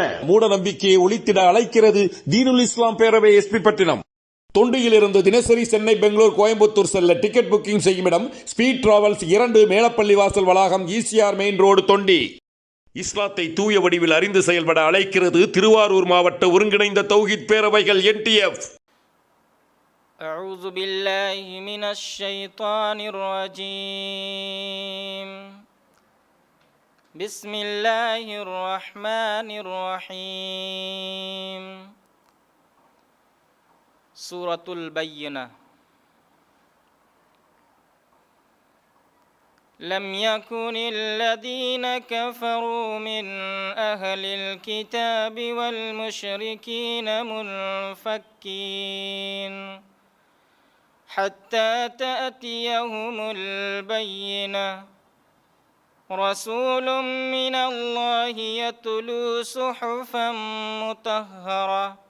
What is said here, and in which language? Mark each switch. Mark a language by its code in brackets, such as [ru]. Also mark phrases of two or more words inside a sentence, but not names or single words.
[ta] மூட நம்பிக்கையை ஒழித்திட அழைக்கிறது தீனுல் இஸ்லாம் பேரவை, SP பட்டினம். தொண்டியிலிருந்து தினசரி சென்னை, பெங்களூர், கோயம்புத்தூர் செல்ல [en] ticket booking [ta] செய்யும் இடம் ஸ்பீட் டிராவல்ஸ் 2, மேலப்பள்ளி வாசல் வளாகம், ECR [en] main road, [ta] தொண்டி. இஸ்லாத்தை தூய வடிவில் அறிந்து செயல்பட அழைக்கிறது திருவாரூர் மாவட்ட ஒருங்கிணைந்த தௌஹீத் பேரவைகள் NTF. [ar] أعوذ بالله من الشيطان الرجيم. بسم الله الرحمن الرحيم. சூரத்துல் பையினா. لم يكن الذين كفروا من أهل الكتاب والمشركين منفكين حتى تأتيهم البينة رسول من الله يتلو صحفا مطهرة